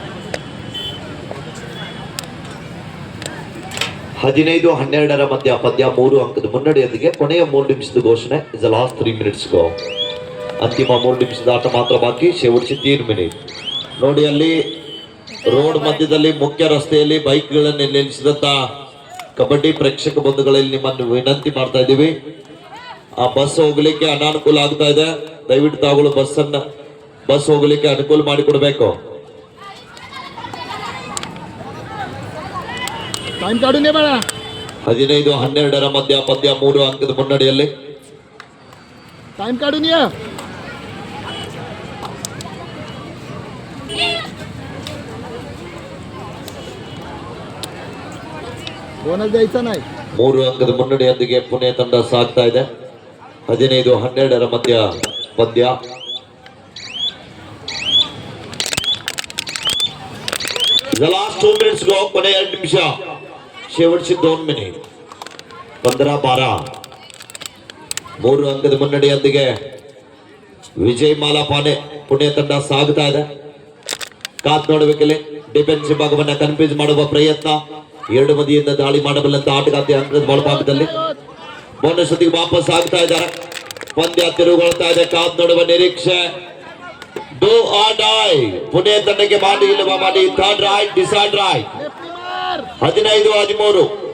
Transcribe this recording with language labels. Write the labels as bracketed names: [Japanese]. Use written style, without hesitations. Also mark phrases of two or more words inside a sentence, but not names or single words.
[Kannada] 15-12 ಮಧ್ಯ ಪಂದ್ಯ 3 ಅಂಕದ ಮುನ್ನಡೆಯೊಂದಿಗೆ ಕೊನೆಯ 3 ನಿಮಿಷದ ಘೋಷಣೆ [English] is last 3 minutes go [Kannada] ಅಂತಿಮ 3 ನಿಮಿಷದ ಆಟ ಮಾತ್ರ ಬಾಕಿ ಶೇವಡ್ಸಿ 3 ಮಿನಿಟ್ ನೋಡಿ ಅಲ್ಲಿ ರೋಡ್ ಮಧ್ಯದಲ್ಲಿ ಮುಖ್ಯ ರಸ್ತೆಯಲ್ಲಿ ಬೈಕ್ಗಳನ್ನು ನಿಲ್ಲಿಸಿದಂತ ಕಬಡ್ಡಿ ಪ್ರೇಕ್ಷಕ ಬಂಧುಗಳಲ್ಲಿ ನಿಮ್ಮನ್ನು ವಿನಂತಿ ಮಾಡ್ತಾ ಇದ್ದೀವಿ ಆ ಬಸ್ ಹೋಗ್ಲಿಕ್ಕೆ ಅನಾನುಕೂಲ ಆಗ್ತಾ ಇದೆ ದಯವಿಟ್ಟು ತಾವುಗಳು ಬಸ್ ಹೋಗ್ಲಿಕ್ಕೆ ಅನುಕೂಲ ಮಾಡಿಕೊಡ್ಬೇಕು [Marathi] टाइम काढून ये बाळा [Kannada] 15-12 ಮಧ್ಯ ಪಂದ್ಯ 3 ಅಂಕದ ಮುನ್ನಡೆಯಲ್ಲಿ [Marathi] टाइम काढून ये बोनस द्यायचा नाही [Kannada] 3 ಅಂಕದ ಮುನ್ನಡೆಯೊಂದಿಗೆ ಪುಣೆ ತಂಡ ಸಾಗ್ತಾ ಇದೆ 15-12 ಮಧ್ಯ ಪಂದ್ಯ [English] The last 2 minutes go [Kannada] ಕೊನೆ 2 ನಿಮಿಷ शेवटची 2 ಮಿನಿಟ್ 15-12 3 ಅಂಕದ ಮುನ್ನಡೆಯೊಂದಿಗೆ ವಿಜಯ್ ಮಾಲಾಪಾನೆ ಪುಣೆ ತಂಡ ಸಾಗ್ತಾ ಇದೆ ಕಾತ್ ನೋಡಬೇಕಲ್ಲಿ ಡಿಫೆನ್ಸಿವ್ ಭಾಗವನ್ನ ಕನ್ಫ್ಯೂಸ್ ಮಾಡುವ ಪ್ರಯತ್ನ ಎರಡು ಬದಿಯಿಂದ ದಾಳಿ ಮಾಡಬಲ್ಲಂತ ಆಟಗಾರ್ತಿ ಅಂಕದ ಒಳಭಾಗದಲ್ಲಿ ಬೋನಸ್ ಜೊತೆಗೆ ವಾಪಸ್ ಆಗ್ತಾ ಇದ್ದಾರೆ ಪಂದ್ಯ ತಿರುಗೊಳ್ತಾ ಇದೆ ಕಾತ್ ನೋಡುವ ನಿರೀಕ್ಷೆ [English] do or die [Kannada] ಪುಣೆ ತಂಡಕ್ಕೆ ಮಾಡಿ ಇಲ್ಲವಾ ಮಾಡಿ [English] third right decide right [Kannada] 15-13